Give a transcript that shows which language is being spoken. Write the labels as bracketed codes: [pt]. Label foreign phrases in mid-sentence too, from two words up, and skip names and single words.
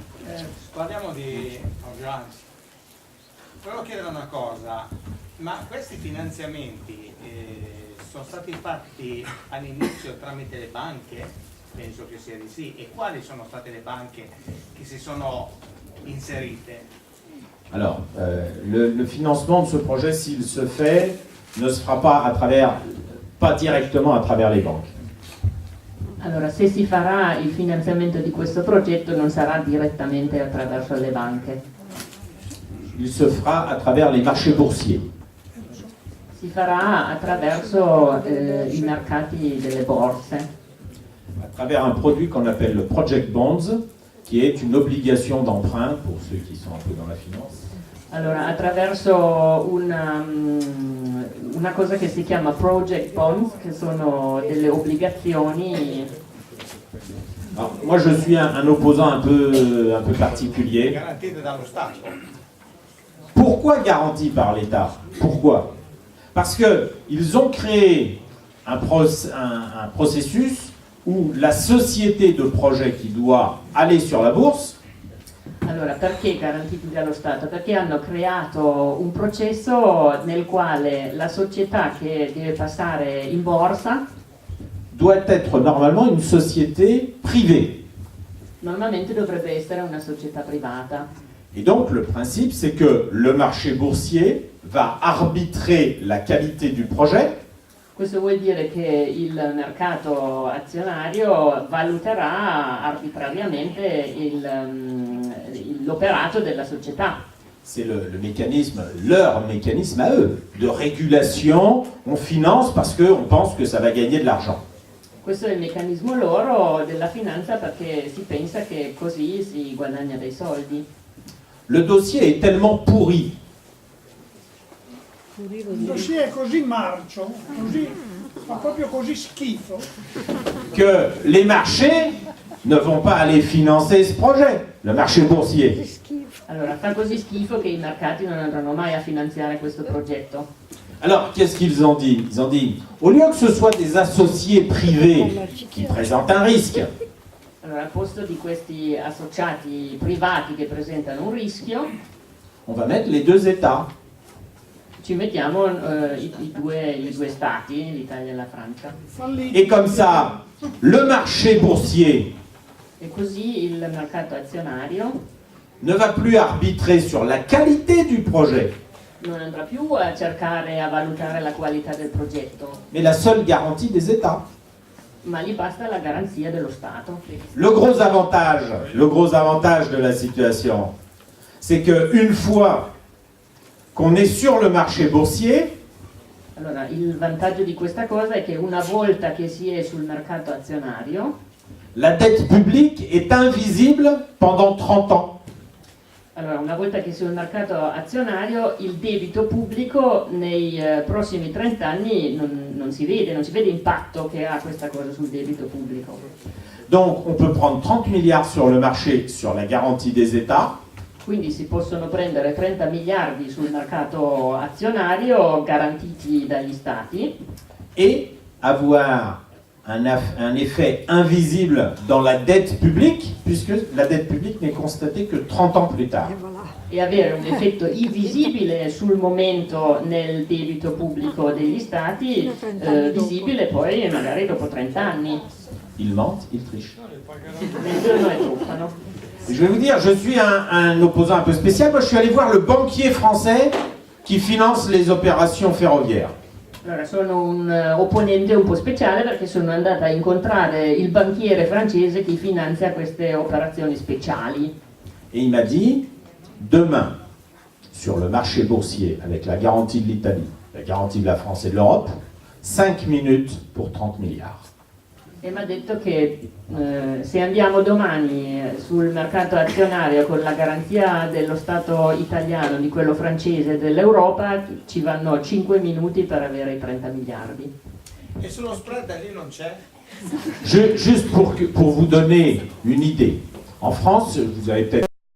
[it] Parliamo di urgenza. Volevo chiedere una cosa, ma questi finanziamenti sono stati fatti all'inizio tramite le banche? Penso che sia di sì. E quali sono state le banche che si sono inserite? [fr] Alors, le financement de ce projet, s'il se fait, ne se fera pas directement à travers les banques. [it] Allora, se si farà il finanziamento di questo progetto non sarà direttamente attraverso le banche, [fr] Il se fera à travers les marchés boursiers. [it] si farà attraverso i mercati delle borse, [fr] À travers un produit qu'on appelle le [en] Project Bonds, [fr] qui est une obligation d'emprunt pour ceux qui sont un peu dans la finance. [it] allora attraverso una cosa che si chiama [en] Project Bonds, [it] che sono delle obbligazioni. [fr] Alors, moi, je suis un opposant un peu particulier. [it] Garantite dallo Stato? [fr] Pourquoi garanti par l'État? Pourquoi? Parce qu'ils ont créé un processus où la société de projet qui doit aller sur la bourse [it] Allora, perché garantiti dallo Stato? Perché hanno creato un processo nel quale la società che deve passare in borsa [fr] doit être normalement une société privée. [it] normalmente dovrebbe essere una società privata. [fr] Et donc le principe, c'est que le marché boursier va arbitrer la qualité du projet [it] Questo vuol dire che il mercato azionario valuterà arbitrariamente l'operato della società. [fr] c'est le mécanisme, leur mécanisme à eux, de régulation. On finance parce qu'on pense que ça va gagner de l'argent. [it] Questo è il meccanismo loro della finanza, perché si pensa che così si guadagna dei soldi. Le dossier est tellement pourri Purivo Il di... dossier è così marcio, così Fa proprio così schifo. [fr] que les marchés ne vont pas aller financer ce projet, le marché boursier. [it] Allora, fa così schifo che i mercati non andranno mai a finanziare questo progetto. [fr] Alors, qu'est-ce qu'ils ont dit? Ils ont dit, au lieu que ce soit des associés privés qui présentent un risque, [it] Allora, al posto di questi associati privati che presentano un rischio, [fr] on va mettre les deux États. [it] ci mettiamo i due stati, l'Italia e la Francia. [fr] Et comme ça, le marché boursier [it] E così il mercato azionario [fr] ne va plus arbitrer sur la qualité du projet, [it] non andrà più a cercare, a valutare la qualità del progetto, [fr] mais la seule garantie des États. [it] ma gli basta la garanzia dello Stato. [fr] Le gros avantage de la situation, c'est que une fois qu'on est sur le marché boursier, [it] Allora, il vantaggio di questa cosa è che una volta che si è sul mercato azionario, [fr] la dette publique est invisible pendant 30 ans. [it] allora, una volta che si è sul mercato azionario, il debito pubblico nei prossimi 30 anni non si vede l'impatto che ha questa cosa sul debito pubblico. [fr] Donc on peut prendre 30 milliards sur le marché sur la garantie des États, [it] Quindi si possono prendere 30 miliardi sul mercato azionario garantiti dagli stati [fr] et avoir un effet invisible dans la dette publique, puisque la dette publique n'est constatée que 30 ans plus tard. [it] e avere un effetto invisibile sul momento nel debito pubblico degli stati, visibile poi magari dopo 30 anni. [fr] Ils mentent, ils trichent. [it] Mentono e truffano. [fr] Je vais vous dire, je suis un opposant un peu spécial. Moi, je suis allé voir le banquier français qui finance les opérations ferroviaires. [it] Allora, sono un opponente un po' speciale perché sono andata a incontrare il banchiere francese che finanzia queste operazioni speciali. [fr] Et il m'a dit, demain, sur le marché boursier, avec la garantie de l'Italie, la garantie de la France et de l'Europe, 5 minutes pour 30 milliards. [it] E mi ha detto che se andiamo domani sul mercato azionario con la garanzia dello Stato italiano, di quello francese e dell'Europa, ci vanno 5 minuti per avere i 30 miliardi. E sullo spread lì non c'è? [fr] Juste pour vous donner une idée, en France, vous avez peut-être